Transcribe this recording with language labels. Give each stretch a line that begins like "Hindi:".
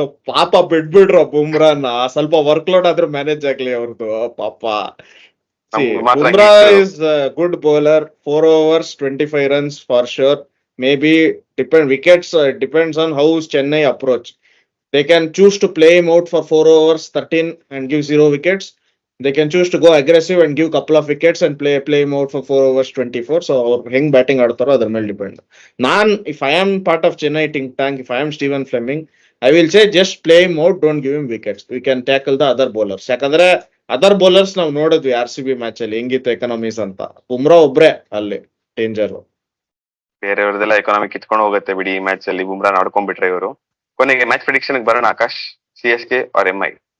Kannada: ಪಾಪ ಬಿಡ್ಬಿಡ್ರು ಬುಮ್ರಾನ, ಸ್ವಲ್ಪ work load ಆದ್ರೂ ಮ್ಯಾನೇಜ್ ಆಗ್ಲಿ ಅವ್ರದ್ದು.
English: ಪಾಪ Bumrah is good bowler, 4 overs 25 runs for sure. Maybe wickets depends on how Chennai approach. They can choose to play him out for 4 overs 13 and give 0 wickets. They can choose to go aggressive and give couple of wickets and play him out for 4 overs 24.
Kannada: So ಅವ್ರು ಹೆಂಗ್ batting ಆಡ್ತಾರೋ ಅದ್ರ ಮೇಲೆ depend.
English: If I am part of Chennai think tank, if I am Stephen Fleming, I will say just play him out, don't give him wickets. We can tackle the other bowlers.
Kannada: ಯಾಕಂದ್ರೆ other bowlers ನಾವು ನೋಡಿದ್ವಿ RCB match ಅಲ್ಲಿ ಹೆಂಗಿತ್ತು economies ಅಂತ. ಬುಮ್ರಾ ಒಬ್ರೆ ಅಲ್ಲಿ danger. ಬೇರೆಯವ್ರದೆಲ್ಲ economy ಕಿತ್ಕೊಂಡು ಹೋಗುತ್ತೆ ಬಿಡಿ ಈ ಮ್ಯಾಚ್ ಅಲ್ಲಿ, ಬುಮ್ರಾ ಆಡ್ಕೊಂಡ್ಬಿಟ್ರೆ ಇವರು. ಕೊನೆಗೆ ಮ್ಯಾಚ್ ಪ್ರಿಡಿಕ್ಷನ್ ಬರೋಣ ಆಕಾಶ್, CSK or MI?